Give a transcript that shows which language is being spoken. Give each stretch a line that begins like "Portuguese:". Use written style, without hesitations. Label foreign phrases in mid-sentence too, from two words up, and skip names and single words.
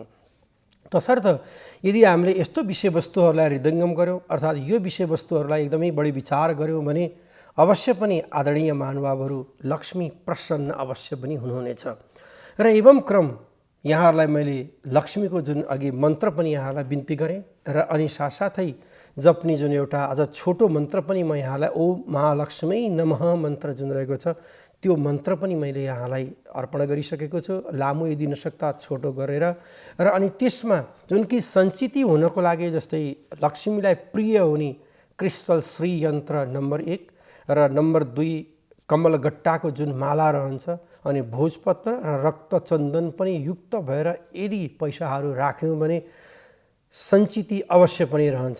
Nepali: तसर्थ यदि हामीले यस्तो विषयवस्तुहरूलाई हृदयङ्गम गऱ्यौँ अर्थात् यो विषयवस्तुहरूलाई एकदमै बढी विचार गऱ्यौँ भने अवश्य पनि आदरणीय महानुभावहरू लक्ष्मी प्रसन्न अवश्य पनि हुनुहुनेछ। र एवं क्रम यहाँहरूलाई मैले लक्ष्मीको जुन अघि मन्त्र पनि यहाँहरूलाई बिन्ती गरेँ र अनि साथसाथै जप्ने जुन एउटा अझ छोटो मन्त्र पनि म यहाँलाई
Sanskrit: ओम महालक्ष्मी नमः
Nepali: मन्त्र जुन रहेको छ त्यो मन्त्र पनि मैले यहाँलाई अर्पण गरिसकेको छु, लामो यदि नसक्दा छोटो गरेर। र अनि त्यसमा जुन कि सञ्चित हुनको लागि जस्तै लक्ष्मीलाई प्रिय हुने क्रिस्टल श्री यन्त्र नम्बर 1 र नम्बर 2 कमलगट्टाको जुन माला रहन्छ, अनि भोजपत्र र रक्तचन्दन पनि युक्त भएर यदि पैसाहरू राख्यौँ भने सञ्चित अवश्य पनि रहन्छ।